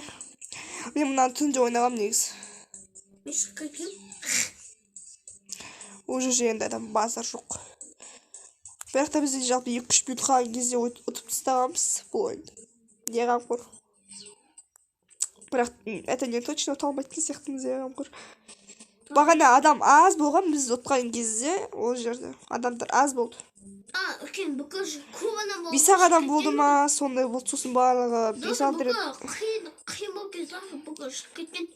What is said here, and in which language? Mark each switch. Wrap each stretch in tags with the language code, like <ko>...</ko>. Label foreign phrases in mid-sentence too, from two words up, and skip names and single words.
<kk>Мен мұнан түнде ойнағам негіз. Уже жиында адам базар жоқ. Бірақ та бізде жалпы 2-3 минут қалған кезде ұтып тастағанбыз бұл ойынды. Не Қамқор? Бірақ</kk> <ru>это не точно</ru> <kk>ұта алмайтын сияқтымыз, е Қамқор. Бағана адам аз болған, біз ұтқан кезде ол жерде адамдар аз болды. Үлкен бүкіл көп адам болды. 5 адам болды ма, сондай болды, сосын барлығы 5-6 рет. Қиын болып кетті, бүкіл шығып кеткен.</kk>